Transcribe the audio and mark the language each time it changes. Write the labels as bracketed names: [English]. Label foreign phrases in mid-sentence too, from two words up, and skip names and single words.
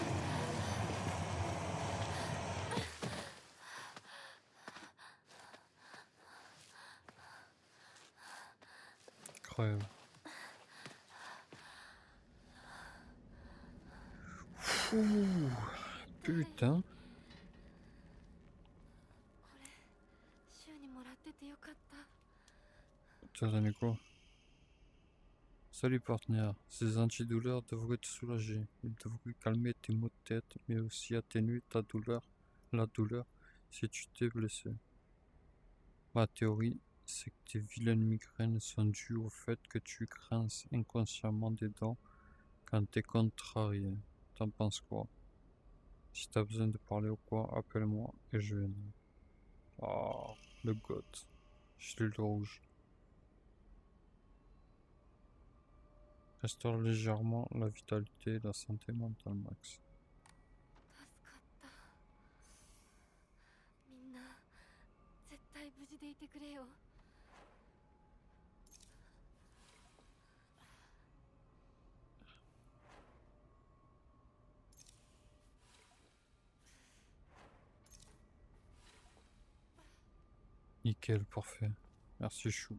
[French] Incroyable. Ouh, putain. [Japanese] これ週にもらっててよかった。 [French] T'as donné quoi? Salut partenaire, ces antidouleurs devraient te soulager. Ils devraient calmer tes maux de tête, mais aussi atténuer la douleur, si tu t'es blessé. Ma théorie, c'est que tes vilaines migraines sont dues au fait que tu grinces inconsciemment des dents quand t'es contrarié. T'en penses quoi? Si t'as besoin de parler ou quoi, appelle-moi et je viendrai. Oh, le goth. Je l'ai le rouge. Restaure légèrement la vitalité et la santé mentale max. [Japanese] 助かった。みんな絶対無事でいてくれよ。 [French] Nickel, parfait. Merci chou.